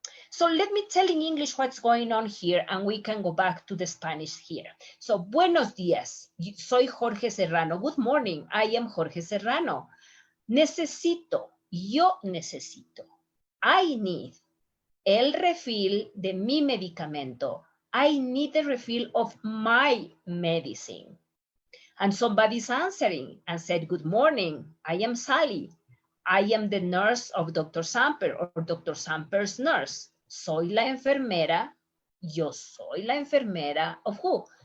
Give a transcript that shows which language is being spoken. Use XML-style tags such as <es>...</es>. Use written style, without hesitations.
<en>So let me tell in English what's going on here and we can go back to the Spanish here.</en> <es>So, buenos días, soy Jorge Serrano.</es> <en>Good morning, I am Jorge Serrano.</en> <es>Necesito, yo necesito.</es> <en>I need</en> <es>el refill de mi medicamento.</es> <en>I need the refill of my medicine. And somebody's answering and said, good morning, I am Sally. I am the nurse of Dr. Sfmp or Dr. Sfmp's nurse.</en> <es>Soy la enfermera, yo soy la enfermera</es> <en>of who?</en>